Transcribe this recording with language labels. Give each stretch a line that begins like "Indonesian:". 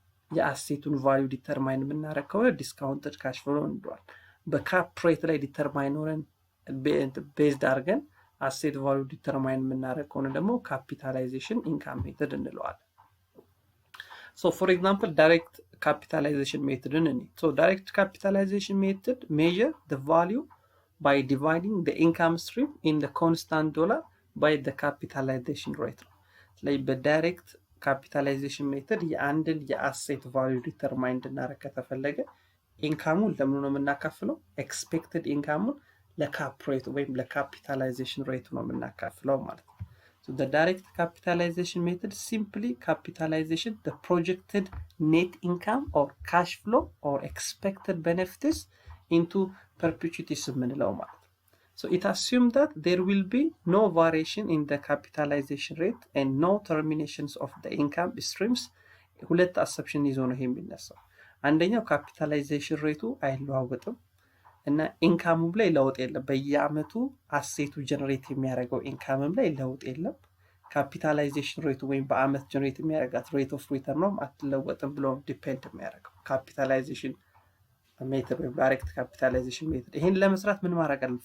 Amharic: የአሴቱን ቫልዩ ዲተርማይን የምናደርግ ከሆነ ዲስካውንትድ ካሽ ፍሎ እንለዋለን። በካፕ ሬት ላይ ዲተርማይን ሆነን ቤዝድ አድርገን አሴት ቫልዩ ዲተርማይን የምናደርግ ከሆነ ደግሞ ካፒታላይዜሽን ኢንካም ሜተድ እንለዋለን።
English: So for example, direct capitalization method. So direct capitalization method measure the value by dividing the income stream in the constant dollar by the capitalization rate. Like the direct capitalization method
Amharic: የአንድን የአሴት ቫልዩ ዲተርማይን እንድናደርግ ከተፈለገ ኢንካሙን ለምን ነው የምናካፍለው? ኤክስፔክትድ ኢንካሙን ለካፕ ሬት ወይም ለካፒታላይዜሽን ሬት ነው የምናካፍለው ማለት ነው።
English: So the direct capitalization method simply capitalization the projected net income or cash flow or expected benefits into perpetuities የምንለው ማለት ነው። So it assumes that there will be no variation in the capitalization rate and no terminations of the income streams.
Amharic: ሁለት አሰፕሽን ይዞ ነው ይሄ የሚነሳው። አንደኛው ካፒታላይዜሽን ሬቱ አይለዋወጥም እና ኢንካሙም ላይ ለውጥ የለም። በየአመቱ አሴቱ ጀነሬት የሚያደርገው ኢንካምም ላይ ለውጥ የለም። ካፒታላይዜሽን ሬቱ ወይም በአመት ጀነሬት የሚያደርጋት ሬት ኦፍ ሪተርን ነው አትለወጥም ብሎ ዲፔንድ የሚያደርገው ካፒታላይዜሽን ሜተድ ወይም ዳይሬክት ካፒታላይዜሽን ሜተድ። ይሄን ለመስራት ምን ማድረግ አለብን?